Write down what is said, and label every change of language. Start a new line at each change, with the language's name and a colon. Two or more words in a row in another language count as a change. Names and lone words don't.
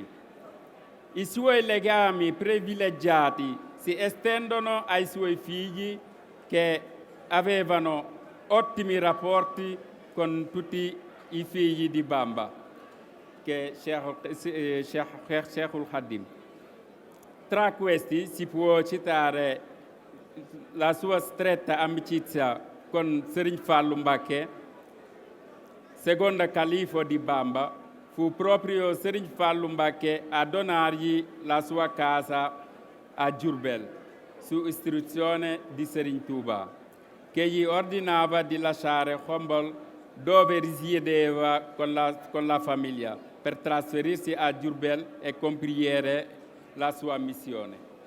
Italian: I suoi legami privilegiati si estendono ai suoi figli che avevano ottimi rapporti con tutti i figli di Bamba, che è Sheikhul Khadim. Tra questi si può citare la sua stretta amicizia con Serigne Fallou Mbacké, secondo califo di Bamba. Fu proprio Serigne Fallou Mbacké a donargli la sua casa a Diourbel, su istruzione di Serigne Touba, che gli ordinava di lasciare Khombol, dove risiedeva con la famiglia, per trasferirsi a Diourbel e compiere la sua missione.